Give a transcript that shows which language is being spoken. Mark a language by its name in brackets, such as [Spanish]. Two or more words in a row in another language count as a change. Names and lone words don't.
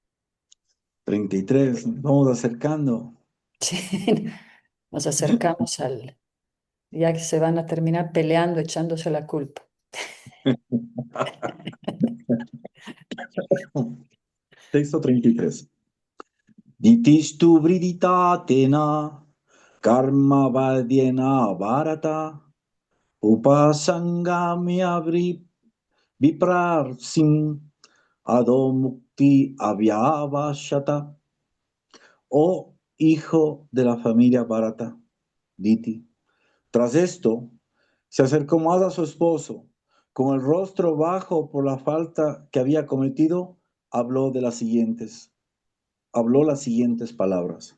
[Spanish] 33, vamos acercando. Sí, nos acercamos ya que se van a terminar peleando, echándose la culpa. Texto 33. [Sanskrit] Ditishtu vriditatena karma vadyena bharata upasangamya viprarsim adomukti avyavashata. [Spanish] Oh hijo de la familia Bharata, Diti. Tras esto, se acercó más a su esposo. Con el rostro bajo por la falta que había cometido, habló las siguientes palabras.